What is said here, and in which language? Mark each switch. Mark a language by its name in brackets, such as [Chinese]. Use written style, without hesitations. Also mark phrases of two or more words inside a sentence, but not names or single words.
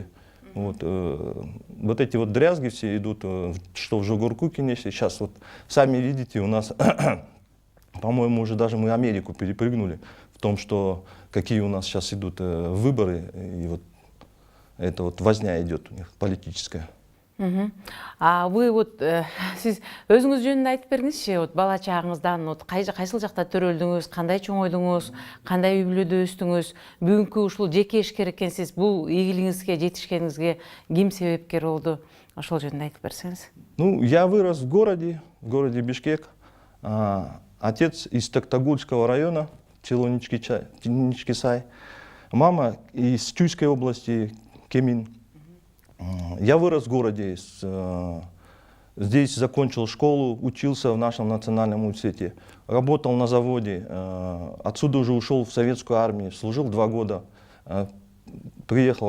[Russian] Вот эти вот дрязги все идут, что в Жогоркуке, сейчас вот сами видите, у нас, по-моему, уже даже мы Америку перепрыгнули в том, что какие у нас сейчас идут выборы, и вот эта вот возня идет у них политическая. Вы вот [Kyrgyz] сиз өзүңүз жөнүндө айтып бериңизчи, бала чагыңыздан кайсыл жакта төрөлдүңүз, кандай чоңойдуңуз, кандай үй бүлөдө өстүңүз, бүгүнкү ушул жеке ишкер экенсиз, бул ийгилигиңизге жетишкениңизге ким себепкер болду? Ошол жөнүндө айтып берсеңиз. [Russian] Я вырос в городе Бишкек. Отец из Токтагульского района, село Ничкисай. Мама из Чуйской области, Кемин. Я вырос в городе, здесь закончил школу, учился в нашем национальном университете, работал на заводе, отсюда уже ушел в советскую армию, служил 2 года, приехал.